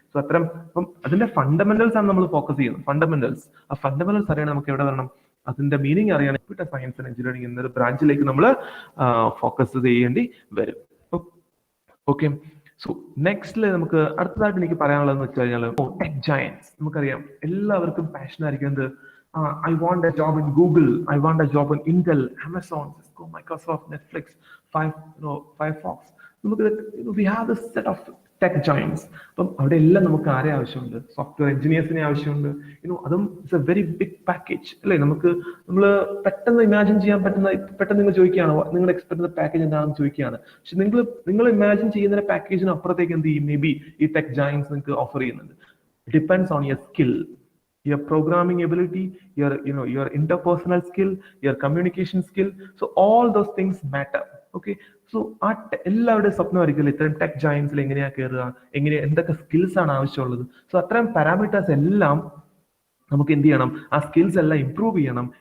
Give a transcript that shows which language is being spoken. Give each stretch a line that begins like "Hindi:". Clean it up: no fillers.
Malayalam: So അത്തരം അപ്പം അതിന്റെ ഫണ്ടമെന്റൽസ് ആണ് നമ്മൾ ഫോക്കസ് ചെയ്യുന്നത്. ഫണ്ടമെന്റൽസ്, ആ ഫണ്ടമെന്റൽസ് അറിയണം നമുക്ക് എവിടെ വരണം, അതിന്റെ മീനിങ് അറിയാൻ കമ്പ്യൂട്ടർ സയൻസ് ആൻഡ് എഞ്ചിനീയറിംഗ് എന്നൊരു ബ്രാഞ്ചിലേക്ക് നമ്മൾ ഫോക്കസ് ചെയ്യേണ്ടി വരും. ഓക്കെ, സോ നെക്സ്റ്റില് നമുക്ക് അടുത്തതായിട്ട് എനിക്ക് പറയാനുള്ളതെന്ന് വെച്ച് കഴിഞ്ഞാൽ ടെക് ജയൻസ്. നമുക്കറിയാം എല്ലാവർക്കും പാഷൻ ആയിരിക്കുന്നത്
English: I want a job in Google, I want a job in Intel, Amazon, Cisco, Microsoft, Netflix, Firefox. We have this set of tech giants.
Malayalam: അപ്പം അവിടെ എല്ലാം നമുക്ക് ആരെ ആവശ്യമുണ്ട്, സോഫ്റ്റ്വെയർ എഞ്ചിനീയേഴ്സിനെ ആവശ്യമുണ്ട്. അതും
English: it's a very big package
Malayalam: അല്ലേ. നമ്മൾ പെട്ടെന്ന് ഇമാജിൻ ചെയ്യാൻ പറ്റുന്ന, പെട്ടെന്ന് നിങ്ങൾ ചോദിക്കുകയാണ് നിങ്ങൾ എക്സ്പെക്ട് ചെയ്യുന്ന പാക്കേജ് എന്താണെന്ന് ചോദിക്കുകയാണ്. പക്ഷെ നിങ്ങൾ ഇമാജിൻ ചെയ്യുന്ന പാക്കേജിന് അപ്പുറത്തേക്ക് എന്ത് ചെയ്യും, മേ ബി ഈ ടെക് ജയൻസ് നിങ്ങൾക്ക് ഓഫർ ചെയ്യുന്നുണ്ട്.
English: Depends on your skill, your programming ability, your interpersonal skill, your communication skill. So all those things matter.
Malayalam: Okay, so എല്ലാവരുടെയും സ്വപ്നമായിരിക്കില്ല ഇത്തരം ടെക് ജയൻസിൽ എങ്ങനെയാ കയറുക, എന്തൊക്കെ സ്കിൽസ് ആണ് ആവശ്യമുള്ളത്. സോ അത്തരം പാരാമീറ്റേഴ്സ് എല്ലാം നമുക്ക് എന്ത് ചെയ്യണം, ആ സ്കിൽസ് എല്ലാം ഇംപ്രൂവ് ചെയ്യണം.